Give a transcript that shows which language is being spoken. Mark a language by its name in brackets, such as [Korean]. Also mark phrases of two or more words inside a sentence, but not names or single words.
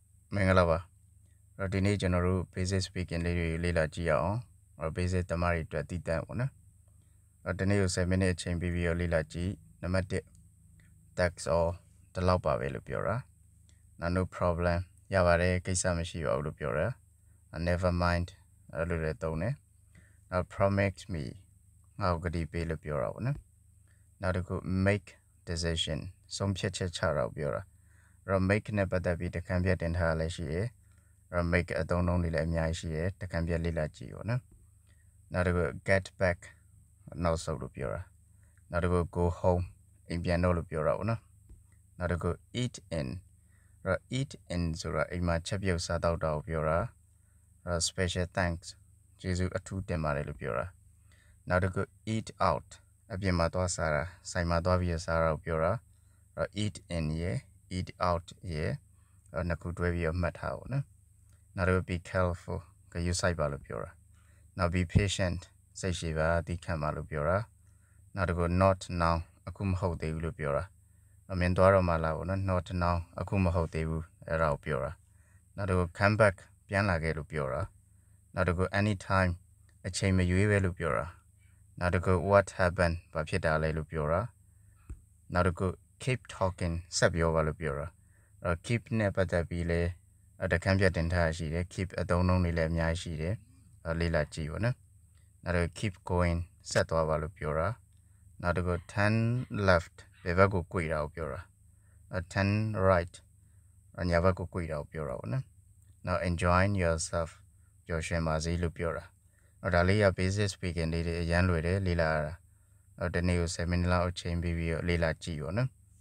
[Burmese] မင်္ဂလာပါဒီနေ့ကျွန်တော်တို့ [English] basic speaking [Burmese] လေးတွေလေ့လာကြည့်ရအောင်basic တမားတွေအတွက်တည်တံ့ပေါ့နော်ဒီနေ့ကို7 minute အချိန်ပေးပြီးလေ့လာကြည့်နံပါတ်1 [English] text or [Burmese] ဒီလောက်ပါပဲလို့ပြောတာ [English] no problem [Burmese] ရပါတယ်ကိစ္စမရှိပါဘူးလို့ပြောတာ [English] never mind [Burmese] အဲ့လိုလည်းသုံးတယ်နောက် [English] promise me [Burmese] ငါ့ကိုကတိပေးလို့ပြောတာပေါ့နော်နောက်တစ်ခု [English] make decision [Burmese] ဆုံးဖြတ်ချက်ချတာကိုပြောတာmake နဲ့ပတ်သက် ပြီးတခံပြတင်ထားလည်းရှိတယ်make အသုံးလုံးတွေလည်းအများကြီးရှိတယ်တခံပြလေ့လာကြည့်ပေါ့နော်နောက်တစ်ခု [English] get back [Burmese] နောက်ဆုတ်လို့ပြောတာနောက်တစ်ခု [English] go home [Burmese] အိမ်ပြန်တော့လို့ပြောတာပေါ့နော်နောက်တစ်ခု [English] eat in eat in [Burmese] ဆိုတာအိမ်မှာချက်ပြုတ်စားတော့တာကိုပြောတာ [English] special thanks [Burmese] ကျေးဇူးအထူးတင် ပါတယ်လို့ပြောတာနောက်တစ်ခု [English] eat out [Burmese] အပြင်မှာသွားစားတာဆိုင်မှာသွားပြီးစားတာကိုပြောတာ [English] eat in [Burmese] ရယ် [English] eat out [Burmese] ရဲ့နှစ်ခုတွဲပြီးမှတ်ထားပါနော်နောက်တော့ [English] be careful [Burmese] ကယူဆိုင်ပါလို့ပြောတာနောက် [English] be patient [Burmese] စိတ်ရှိပါသိခံပါလို့ပြောတာနောက်တော့ [English] not now [Burmese] အခုမဟုတ်သေးဘူးလို့ပြောတာအမြင်သွားတော့မှလာပေါ့နော် [English] not now [Burmese] အခုမဟုတ်သေးဘူးအဲ့ဒါ ကိုပြောတာနောက်တော့ [English] come back [Burmese] ပြန်လာခဲ့လို့ပြောတာနောက်တော့ anytime အချိန်မရွေးပဲလို့ပြောတာနောက်တော့ [English] what happened [Burmese] ဘာဖြစ် တာလဲလို့ပြောတာနောက်တော့ [English] keep talking [Burmese] ဆက်ပြောပါလို့ပြောတာkeep နဲ့ပတ်သက်ပြီးလဲတ ခန်းပြတင်ထားရှိတယ် keep အသုံးလုံးတွေလည်းအများကြီးရှိတယ်လေ့လာကြည့်ပါနော်နောက်တော့ [English] keep going [Burmese] ဆက်သွားပါလို့ပြောတာနောက်တော့ [English] turn left [Burmese] ဘယ်ဘက်ကိုကွေ့တာကိုပြောတာ [English] turn right [Burmese] ညာဘက်ကိုကွေ့တာကိုပြောတာပေါ့နော်နောက် [English] enjoy yourself [Burmese] ပျော်ရွှင်ပါစေလို့ပြောတာဒါလေးက [English] basic speaking [Burmese] လေးတွေအရန်လွယ်တယ်လေ့လာရတာဒီနေ့ကို7 မိနစ်လောက်အချိန်ပေးပြီးလေ့လာကြည့်ပါနော်